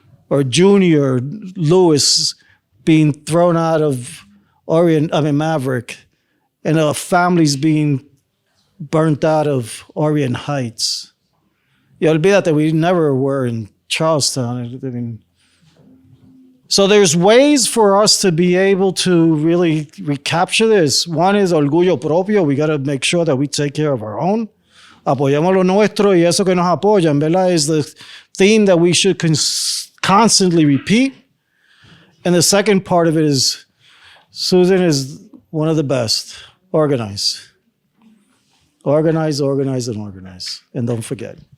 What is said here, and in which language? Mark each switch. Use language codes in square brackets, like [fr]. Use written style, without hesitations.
[en] Or Junior Lewis being thrown out of Maverick, and families being burnt out of Orient Heights. You [es] olvídate, [en] we never were in Charlestown. So there's ways for us to be able to really recapture this. One is [es] orgullo propio. [en] We got to make sure that we take care of our own. [es] Apoyamos lo nuestro y eso que nos apoyan, ¿verdad? [en] Is the theme that we should constantly repeat. And the second part of it is Susan is one of the best. Organize. Organize, organize, and organize. And don't forget.